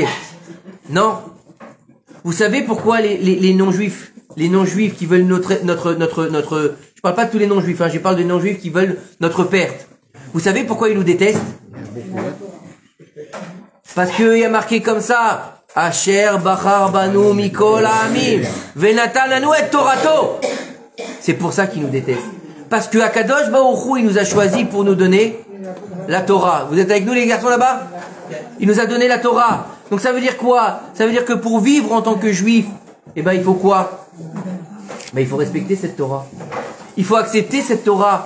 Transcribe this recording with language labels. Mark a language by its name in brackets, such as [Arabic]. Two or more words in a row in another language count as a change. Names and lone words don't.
[French] Non. Vous savez pourquoi les non-juifs, qui veulent notre, je parle pas de tous les non-juifs, hein, je parle des non-juifs qui veulent notre perte. Vous savez pourquoi ils nous détestent? Parce qu'il y a marqué comme ça, [Hebrew] אשר בחר בנו מכל העמים ונתן לנו את תורתו. [French] C'est pour ça qu'ils nous détestent. Parce que [Hebrew] הקדוש ברוך הוא, [French] il nous a choisi pour nous donner la Torah. Vous êtes avec nous les garçons là-bas? Il nous a donné la Torah. Donc ça veut dire quoi? Ça veut dire que pour vivre en tant que juif, eh ben il faut quoi? Ben il faut respecter cette Torah. Il faut accepter cette Torah.